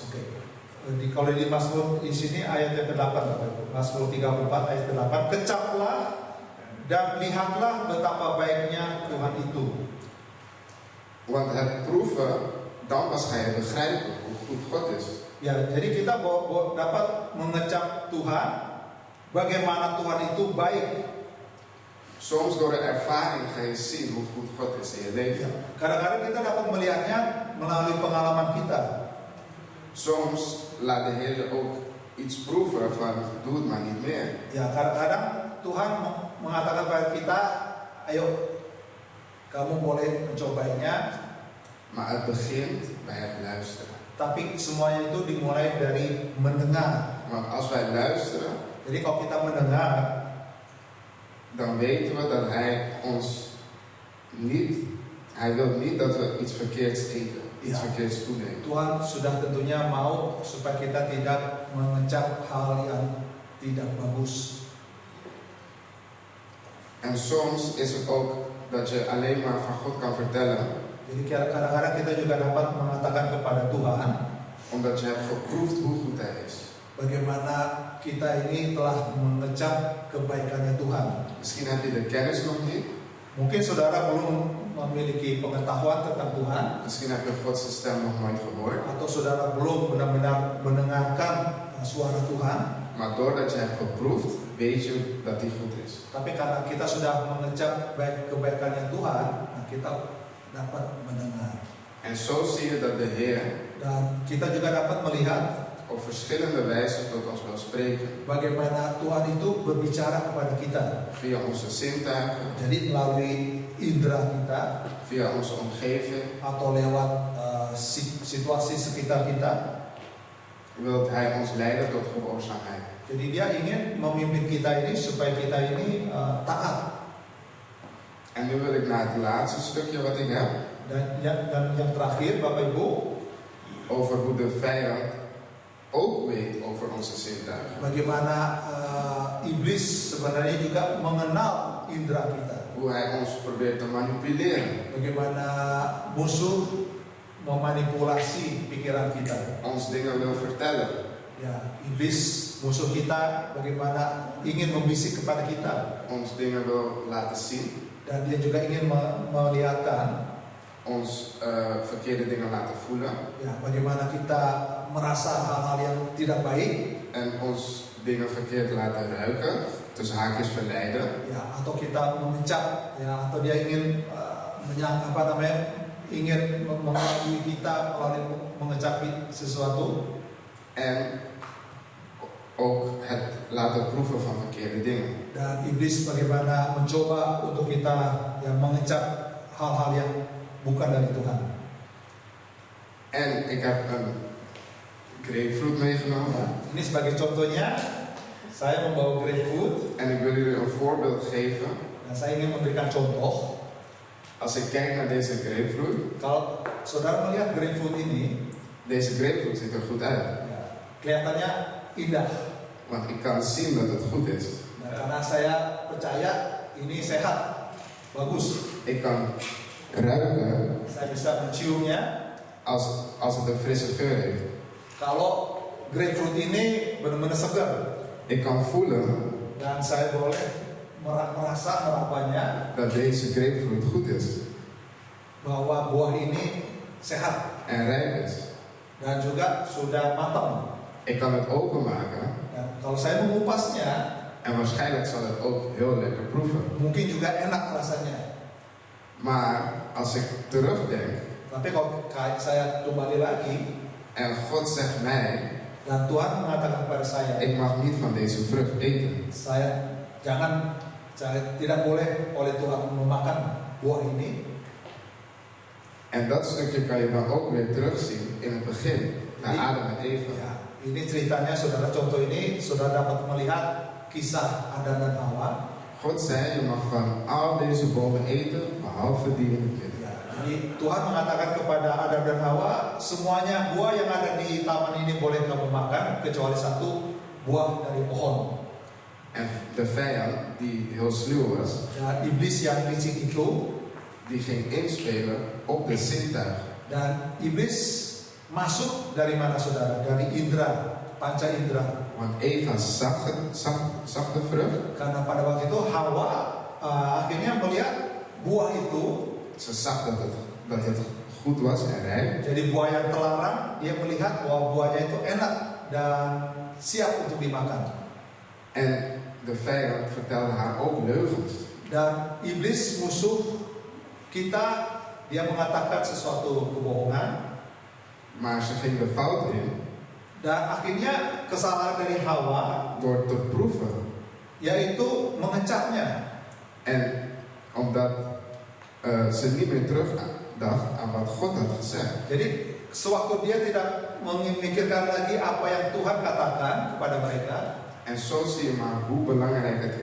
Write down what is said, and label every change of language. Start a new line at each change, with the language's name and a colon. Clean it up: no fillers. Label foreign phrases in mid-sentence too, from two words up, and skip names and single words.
Indonesian: Oke. Kalau di Mazmur di sini ayat yang ke-8, Bapak Ibu. Mazmur 34 ayat ke-8. Kecaplah dan lihatlah betapa baiknya Tuhan itu.
Dutch: Want het proeven, dan pas ga je begrijpen hoe goed God is.
Indonesian: Ya, jadi kita dapat mengecap Tuhan, bagaimana Tuhan itu baik.
Dutch: Soms door de ervaring ga je zien hoe goed God is in je leven.
Indonesian: Kadang-kadang kita dapat melihatnya melalui pengalaman kita.
Dutch: Soms laat de Heer je ook iets proeven van doe het maar niet meer.
Indonesian: Ya, kadang-kadang Tuhan mengatakan kepada kita, ayo kamu boleh mencobanya.
Dutch: Maar het begint bij het luisteren.
Indonesian: Tapi semuanya itu dimulai dari mendengar.
Dutch: Want als wij luisteren,
Indonesian: Jadi kalau kita mendengar,
Dutch: dan weten we dat Hij ons niet, Hij wil niet dat we iets verkeerds eten, iets verkeerds toenemen.
Indonesian: Tuhan sudah tentunya mau supaya kita tidak mengecap hal yang tidak bagus.
Dutch: En soms is het ook dat je alleen maar van God kan vertellen,
Indonesian: Jadi kadang-kadang kita juga dapat mengatakan kepada Tuhan,
Dutch: omdat je hebt geproefd hoe goed Hij is.
Indonesian: bagaimana kita ini telah mengecap kebaikannya Tuhan.
Dutch: Misschien heb je de kennis nog niet.
Indonesian: Mungkin saudara belum memiliki pengetahuan tentang Tuhan,
Dutch: Misschien heb je Gods stem nog nooit gehoord.
Indonesian: atau saudara belum benar-benar mendengarkan suara Tuhan.
Dutch: Maar doordat je hebt geproefd, weet je dat Hij goed is.
Indonesian: Tapi karena kita sudah mengecap kebaikannya Tuhan, nah kita dapat mendengar.
Dutch: En zo zie je dat de Heer
Indonesian: Dan kita juga dapat melihat
Dutch: op verschillende wijzen tot ons wil spreken.
Indonesian: bagaimana Tuhan itu berbicara kepada kita.
Dutch: Via onze zintuigen,
Indonesian: Jadi melalui indera kita
Dutch: via onze omgeving,
Indonesian: atau lewat situasi sekitar kita.
Dutch: wil Hij ons leiden tot gehoorzaamheid.
Indonesian: Jadi Dia ingin memimpin kita ini supaya kita ini taat.
Dutch: En nu wil ik naar het laatste stukje wat ik heb.
Indonesian: Dan yang terakhir, Bapak Ibu,
Dutch: Over hoe de vijand ook weet over onze zintuigen.
Indonesian: bagaimana iblis sebenarnya juga mengenal indera kita.
Dutch: Hoe hij ons probeert te manipuleren.
Indonesian: Bagaimana musuh memanipulasi pikiran kita.
Dutch: ons dingen wil vertellen,
Indonesian: Ya, iblis musuh kita bagaimana ingin membisik kepada kita,
Dutch: ons dingen wil laten zien,
Indonesian: dan dia juga ingin melihatkan
Dutch: ons verkeerde dingen laten voelen
Indonesian: ya bagaimana kita merasa hal-hal yang tidak baik,
Dutch: en ons dingen verkeerd laten ruiken, tussen haakjes verleiden.
Indonesian: ya atau kita memecat, ya atau dia ingin ingin mengelabui kita melalui mengecapi sesuatu.
Dutch: En ook het laten proeven van verkeerde dingen.
Indonesian: Dan iblis bagaimana mencoba untuk kita yang mengecap hal-hal yang bukan dari Tuhan.
Dutch: En ik heb een grapefruit meegenomen.
Indonesian: Ya, ini sebagai contohnya, saya membawa grapefruit
Dutch: En ik wil jullie een voorbeeld geven.
Indonesian: dan saya ingin memberikan contoh.
Dutch: Als ik kijk naar deze grapefruit,
Indonesian: Kalau saudara melihat grapefruit ini,
Dutch: deze grapefruit ziet er goed uit.
Indonesian: ya, kelihatannya indah.
Dutch: Want ik kan zien dat het goed is.
Indonesian: Nah, karena saya percaya ini sehat, bagus.
Dutch: Ik kan ruiken
Indonesian: Saya bisa menciumnya.
Dutch: als het een frisse geur heeft.
Indonesian: Kalau grapefruit ini benar-benar segar,
Dutch: Ik kan voelen
Indonesian: dan saya boleh merasa merapanya
Dutch: dat deze grapefruit goed is
Indonesian: bahwa buah ini sehat
Dutch: en rijp is.
Indonesian: dan juga sudah matang.
Dutch: Ik kan het openmaken
Indonesian: Dan kalau saya mengupasnya,
Dutch: en waarschijnlijk zal het ook heel lekker proeven.
Indonesian: mungkin juga enak rasanya.
Dutch: Maar als ik terugdenk
Indonesian: Tapi kalau saya kembali lagi
Dutch: en God zegt mij,
Indonesian: dan Tuhan mengatakan kepada saya,
Dutch: ik mag niet van deze vrucht eten.
Indonesian: saya tidak boleh oleh Tuhan memakan buah ini.
Dutch: En dat stukje kan je dan ook weer terugzien in het begin, naar
Indonesian: Jadi,
Dutch: Adam en Eva.
Indonesian: ya, ini ceritanya saudara, contoh ini saudara dapat melihat kisah Adam dan Hawa.
Dutch: God zei, je mag van al deze bomen eten, behalve die in het midden.
Indonesian: Ya, jadi Tuhan mengatakan kepada Adam dan Hawa, semuanya buah yang ada di taman ini boleh kamu makan, kecuali satu buah dari pohon.
Dutch: En de vijand, die heel sluw was,
Indonesian: Ya, iblis yang licik itu,
Dutch: die ging inspelen op de zintuigen.
Indonesian: dan iblis masuk dari mana saudara? Dari indera, panca indera.
Dutch: Want Eva zag de vrucht,
Indonesian: Karena pada waktu itu Hawa akhirnya melihat buah itu,
Dutch: ze zag dat het goed was en rijp.
Indonesian: jadi buah yang terlarang, dia melihat bahwa buahnya itu enak dan siap untuk dimakan.
Dutch: En de vijand vertelde haar ook leugens.
Indonesian: Dan iblis musuh kita, dia mengatakan sesuatu kebohongan,
Dutch: Maar ze ging de fout in
Indonesian: dan akhirnya kesalahan dari Hawa
Dutch: door te proeven.
Indonesian: yaitu mengecapnya.
Dutch: En omdat ze niet meer terugdacht aan wat God had gezegd.
Indonesian: Jadi sewaktu dia tidak memikirkan lagi apa yang Tuhan katakan kepada mereka.
Dutch: En zo zie je maar hoe belangrijk het is